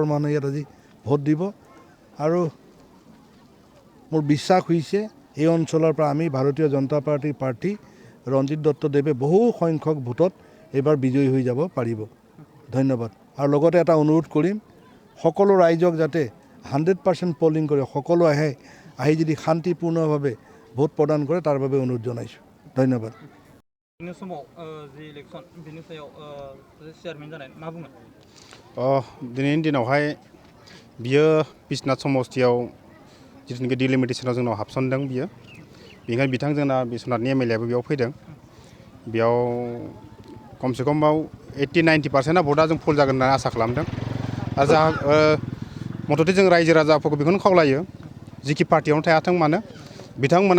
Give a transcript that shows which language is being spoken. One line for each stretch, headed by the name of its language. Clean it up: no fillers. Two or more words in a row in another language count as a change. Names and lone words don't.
Assamese: মানুহ ইয়াত আজি ভোট দিব আৰু মোৰ বিশ্বাস হৈছে এই অঞ্চলৰ পৰা আমি ভাৰতীয় জনতা পাৰ্টিৰ প্ৰাৰ্থী ৰঞ্জিত দত্তদেৱে বহু সংখ্যক ভোটত এবাৰ বিজয়ী হৈ যাব পাৰিব ধন্যবাদ আৰু লগতে এটা অনুৰোধ কৰিম সকলো ৰাইজক যাতে 100% পলিং কৰে সকলো আহি যদি শান্তিপূৰ্ণভাৱে ভোট প্ৰদান কৰে তাৰ বাবে অনুৰোধ জনাইছোঁ ধন্যবাদ
Bodo: दिनैनि दिनावहाय बियो बिश्वनाथ समष्टियाव जिथुनिखि डिलिमिटेशनाव जोंनाव हाबसनदों बियो बेनिखायनो बिथांजोंना बिश्वनाथनि एमएलए आबो बेयाव फैदों बेयाव खमसे खम 80-90% भोटआ जों फुल जागोन होनना आसा खालामदों आरो जा मथथे जों रायजो राजाफोरखौ बेखौनो खावलायो जिखि पार्टियावनो थायाथों मानो बिथांमोना